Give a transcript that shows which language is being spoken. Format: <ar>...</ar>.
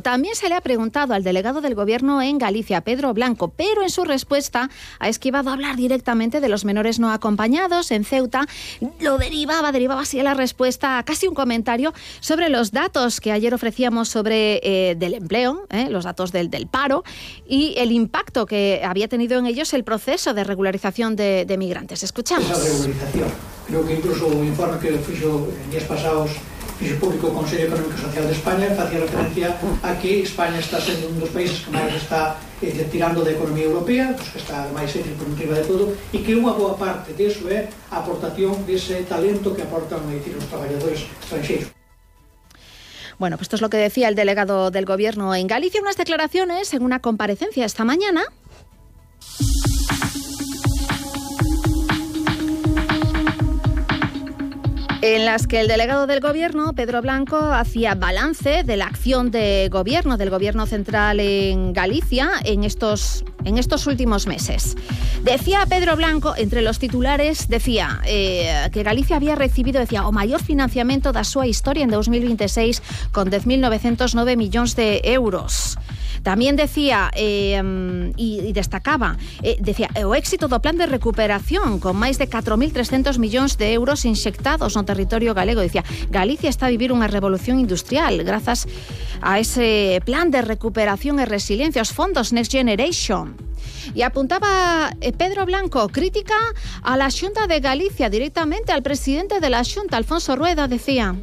<es>También se le ha preguntado al delegado del Gobierno en Galicia, Pedro Blanco, pero en su respuesta ha esquivado hablar directamente de los menores no acompañados en Ceuta. Lo derivaba así la respuesta a casi un comentario sobre los datos que ayer ofrecíamos sobre del empleo, los datos del paro y el impacto que había tenido en ellos el proceso de regularización de migrantes. Escuchamos. Esa regularización.</es> <gl>Creo que incluso un informe que fixo en días pasados fixo público o Consello Económico e Social de España facía referencia a que España está sendo un dos países que máis está tirando da economía europea, pues que está máis circunscriba de todo, e que unha boa parte de iso é a aportación dese talento que aportan os traballadores estranxeiros.</gl> <es>Bueno, pues esto es lo que decía el delegado del Gobierno en Galicia, unas declaraciones en una comparecencia esta mañana. En las que el delegado del Gobierno, Pedro Blanco, hacía balance de la acción de gobierno, del Gobierno central en Galicia en estos últimos meses. Decía Pedro Blanco, entre los titulares, decía que Galicia había recibido, decía,</es> <gl>o mayor financiamiento da súa historia en 2026 con 10.909 millóns de euros.</gl> <es>También decía y destacaba, decía,</es> <gl>o éxito do plan de recuperación con máis de 4.300 millóns de euros inxectados no territorio galego. Decía, Galicia está a vivir unha revolución industrial grazas a ese plan de recuperación e resiliencia, os fondos Next Generation.</gl> <es>Y apuntaba Pedro Blanco, crítica a la Xunta de Galicia, directamente al presidente de la Xunta, Alfonso Rueda, decía.</es>